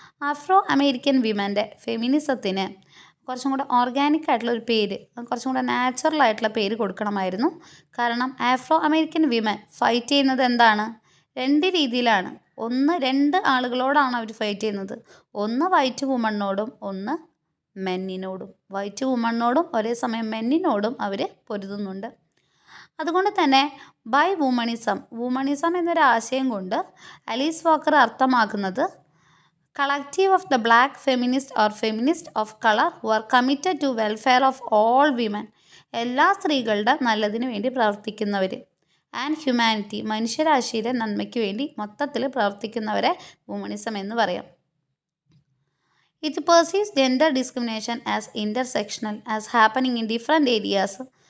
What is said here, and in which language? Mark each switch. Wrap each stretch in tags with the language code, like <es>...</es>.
<ml>Afro American വിമൻ്റെ ഫെമിനിസത്തിന് കുറച്ചും കൂടെ organic ആയിട്ടുള്ള ഒരു പേര്, കുറച്ചും കൂടെ നാച്ചുറൽ ആയിട്ടുള്ള പേര് കൊടുക്കണമായിരുന്നു. കാരണം ആഫ്രോ അമേരിക്കൻ വിമൻ ഫൈറ്റ് ചെയ്യുന്നത് എന്താണ്? രണ്ട് രീതിയിലാണ്. രണ്ട് ആളുകളോടാണ് അവർ ഫൈറ്റ് ചെയ്യുന്നത്. ഒന്ന് വൈറ്റ് വുമണിനോടും ഒന്ന് മെന്നിനോടും. വൈറ്റ് വുമണിനോടും ഒരേ സമയം മെന്നിനോടും അവർ പൊരുതുന്നുണ്ട്. അതുകൊണ്ട് തന്നെ ബൈ വുമണിസം എന്നൊരു ആശയം കൊണ്ട് ആലീസ് വാക്കർ അർത്ഥമാക്കുന്നത്</ml> <en>collective of the black feminist or feminist of color who are committed to welfare of all women,</en> <ml>എല്ലാ സ്ത്രീകളുടെ നല്ലതിന് വേണ്ടി പ്രവർത്തിക്കുന്നവർ. ആൻഡ് ഹ്യൂമാനിറ്റി, മനുഷ്യരാശിയുടെ നന്മയ്ക്ക് വേണ്ടി മൊത്തത്തിൽ പ്രവർത്തിക്കുന്നവരെ വുമണിസം എന്ന് പറയാം.</ml> <en>It perceives gender discrimination as intersectional as happening in different areas.</en>